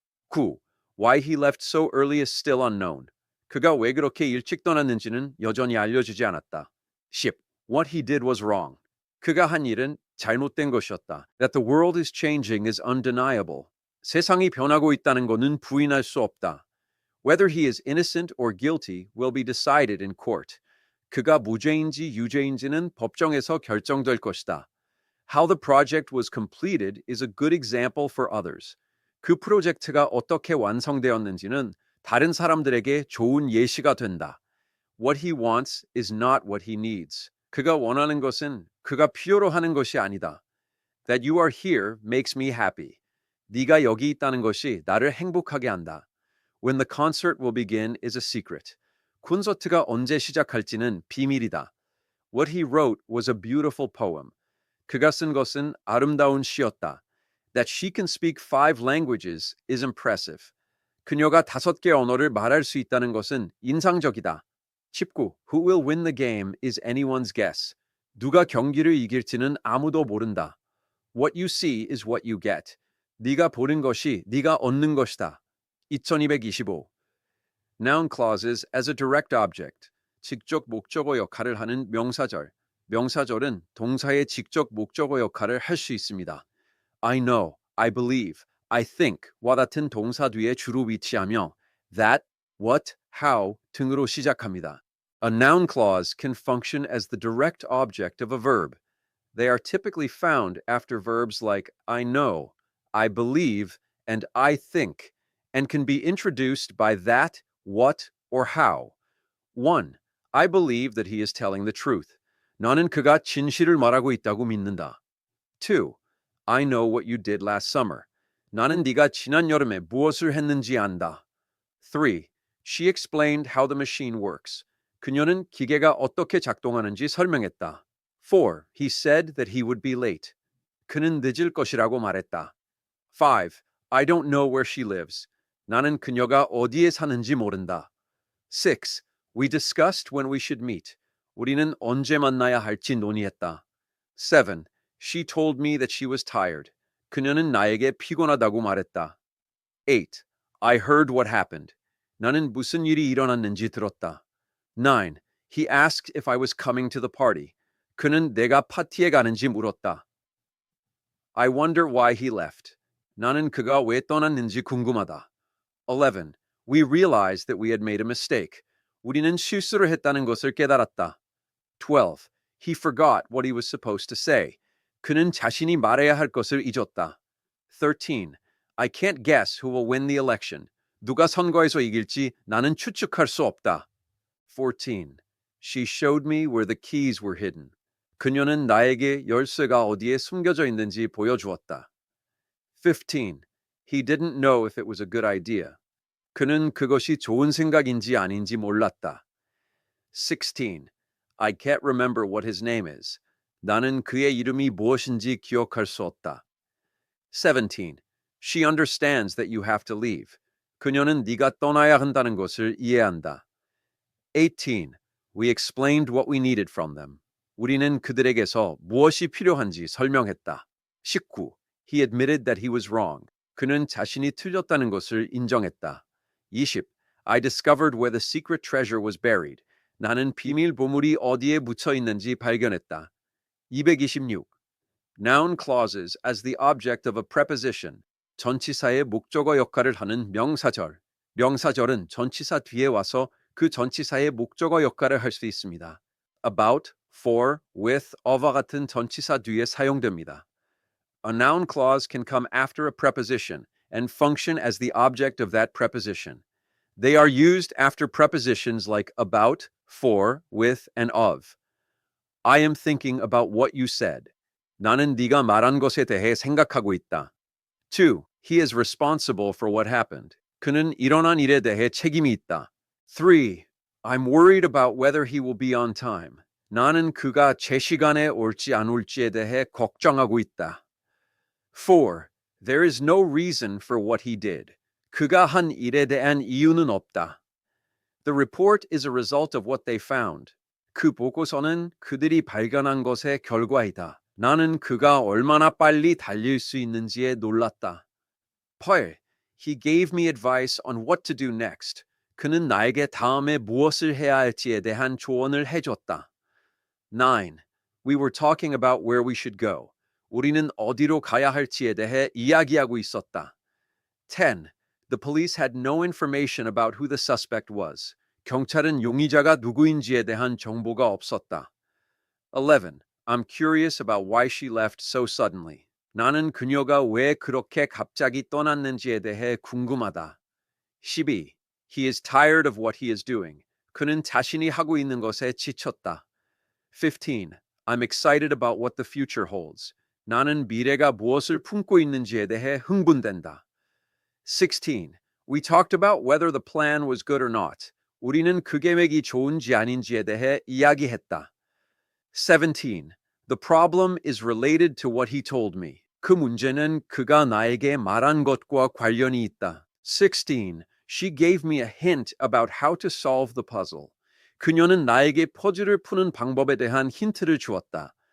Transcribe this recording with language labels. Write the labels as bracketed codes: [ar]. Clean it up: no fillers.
[en] 9. Why he left so early is still unknown. [ko] 그가 왜 그렇게 일찍 떠났는지는 여전히 알려지지 않았다. [en] 10. What he did was wrong. [ko] 그가 한 일은 잘못된 것이었다. [en] That the world is changing is undeniable. [ko] 세상이 변하고 있다는 것은 부인할 수 없다. [en] Whether he is innocent or guilty will be decided in court. [ko] 그가 무죄인지 유죄인지는 법정에서 결정될 것이다. [en] How the project was completed is a good example for others. [ko] 그 프로젝트가 어떻게 완성되었는지는 다른 사람들에게 좋은 예시가 된다. [en] What he wants is not what he needs. [ko] 그가 원하는 것은 그가 필요로 하는 것이 아니다. [en] That you are here makes me happy. [ko] 네가 여기 있다는 것이 나를 행복하게 한다. [en] When the concert will begin is a secret. [ko] 콘서트가 언제 시작할지는 비밀이다. [en] What he wrote was a beautiful poem. [ko] 그가 쓴 것은 아름다운 시였다. [en] That she can speak 5 languages is impressive. [ko] 그녀가 5개 언어를 말할 수 있다는 것은 인상적이다. [en] 19. Who will win the game is anyone's guess. [ko] 누가 경기를 이길지는 아무도 모른다. [en] What you see is what you get. [ko] 네가 보는 것이 네가 얻는 것이다. [en] 2225. Noun clauses as a direct object. [ko] 직접 목적어 역할을 하는 명사절. 명사절은 동사의 직접 목적어 역할을 할 수 있습니다. [en] I know, I believe, I think [ko] 와 같은 동사 뒤에 주로 위치하며 that, what, how 등으로 시작합니다. [en] A noun clause can function as the direct object of a verb. They are typically found after verbs like I know, I believe, and I think, and can be introduced by that, what, or how. 1. I believe that he is telling the truth. [ko] 나는 그가 진실을 말하고 있다고 믿는다. [en] 2. I know what you did last summer. [ko] 나는 네가 지난 여름에 무엇을 했는지 안다. [en] 3. She explained how the machine works. [ko] 그녀는 기계가 어떻게 작동하는지 설명했다. [en] 4. He said that he would be late. [ko] 그는 늦을 것이라고 말했다. [en] 5. I don't know where she lives. [ko] 나는 그녀가 어디에 사는지 모른다. [en] 6. We discussed when we should meet. [ko] 우리는 언제 만나야 할지 논의했다. [en] 7. She told me that she was tired. [ko] 그녀는 나에게 피곤하다고 말했다. [en] 8. I heard what happened. [ko] 나는 무슨 일이 일어났는지 들었다. [en] 9. He asked if I was coming to the party. [ko] 그는 내가 파티에 가는지 물었다. [en] I wonder why he left. [ko] 나는 그가 왜 떠났는지 궁금하다. [en] 11. We realized that we had made a mistake. [ko] 우리는 실수를 했다는 것을 깨달았다. [en] 12. He forgot what he was supposed to say. [ko] 그는 자신이 말해야 할 것을 잊었다. [en] 13. I can't guess who will win the election. [ko] 누가 선거에서 이길지 나는 추측할 수 없다. [en] 14. She showed me where the keys were hidden. [ko] 그녀는 나에게 열쇠가 어디에 숨겨져 있는지 보여주었다. [en] 15. He didn't know if it was a good idea. [ko] 그는 그것이 좋은 생각인지 아닌지 몰랐다. [en] 16. I can't remember what his name is. [ko] 나는 그의 이름이 무엇인지 기억할 수 없다. [en] 17. She understands that you have to leave. [ko] 그녀는 네가 떠나야 한다는 것을 이해한다. [en] 18. We explained what we needed from them. [ko] 우리는 그들에게서 무엇이 필요한지 설명했다. [en] 19. He admitted that he was wrong. [ko] 그는 자신이 틀렸다는 것을 인정했다. [en] 20. I discovered where the secret treasure was buried. [ko] 나는 비밀 보물이 어디에 묻혀 있는지 발견했다. [en] 226. Noun clauses as the object of a preposition. [ko] 전치사의 목적어 역할을 하는 명사절. 명사절은 전치사 뒤에 와서 그 전치사의 목적어 역할을 할 수 있습니다. About, for, with, of와 같은 전치사 뒤에 사용됩니다. [en] A noun clause can come after a preposition and function as the object of that preposition. They are used after prepositions like about, for, with, and of. I am thinking about what you said. [ko] 나는 네가 말한 것에 대해 생각하고 있다. [en] 2. He is responsible for what happened. [ko] 그는 일어난 일에 대해 책임이 있다. [en] 3. I'm worried about whether he will be on time. [ko] 나는 그가 제 시간에 올지 안 올지에 대해 걱정하고 있다. [en] 4. There is no reason for what he did. [ko] 그가 한 일에 대한 이유는 없다. [en] The report is a result of what they found. [ko] 그 보고서는 그들이 발견한 것의 결과이다. 나는 그가 얼마나 빨리 달릴 수 있는지에 놀랐다. [en] 8. He gave me advice on what to do next. [ko] 그는 나에게 다음에 무엇을 해야 할지에 대한 조언을 해줬다. [en] 9. We were talking about where we should go. [ko] 우리는 어디로 가야 할지에 대해 이야기하고 있었다. [en] 10. The police had no information about who the suspect was. [ko] 경찰은 용의자가 누구인지에 대한 정보가 없었다. [en] 11. I'm curious about why she left so suddenly. [ko] 나는 그녀가 왜 그렇게 갑자기 떠났는지에 대해 궁금하다. [en] 12. He is tired of what he is doing. [ko] 그는 자신이 하고 있는 것에 지쳤다. [en] 15. I'm excited about what the future holds. [ko] 나는 미래가 무엇을 품고 있는지에 대해 흥분된다. [en] 16. We talked about whether the plan was good or not. [ko] 우리는 그 계획이 좋은지 아닌지에 대해 이야기했다. [en] 17. The problem is related to what he told me. [ko] 그 문제는 그가 나에게 말한 것과 관련이 있다. [en] 16. She gave me a hint about how to solve the puzzle. [ko] 그녀는 나에게 퍼즐을 푸는 방법에 대한 힌트를 주었다.